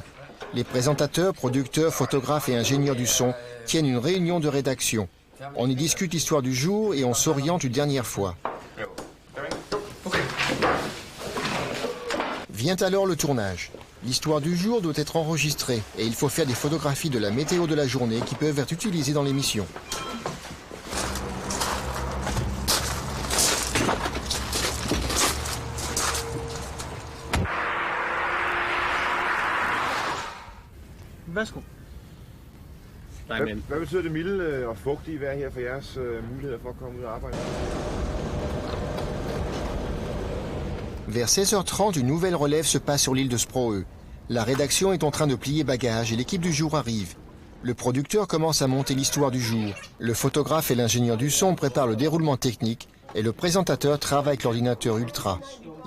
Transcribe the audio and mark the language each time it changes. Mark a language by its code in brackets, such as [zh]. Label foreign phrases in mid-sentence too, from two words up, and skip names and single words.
[fr] Les présentateurs, producteurs, photographes et ingénieurs du son tiennent une réunion de rédaction. On y discute l'histoire du jour et on s'oriente une dernière fois. Vient alors le tournage. L'histoire du jour doit être enregistrée et il faut faire des photographies de la météo de la journée qui peuvent être utilisées dans l'émission. [da] Værsgo. Hvad betyder det milde og fugtige vejr her for jeres muligheder for at komme ud og arbejde? [fr] Vers 16h30, une nouvelle relève se passe sur l'île de Sprøe. La rédaction est en train de plier bagages et l'équipe du jour arrive. Le producteur commence à monter l'histoire du jour. Le photographe et l'ingénieur du son préparent le déroulement technique et le présentateur travaille avec l'ordinateur Ultra.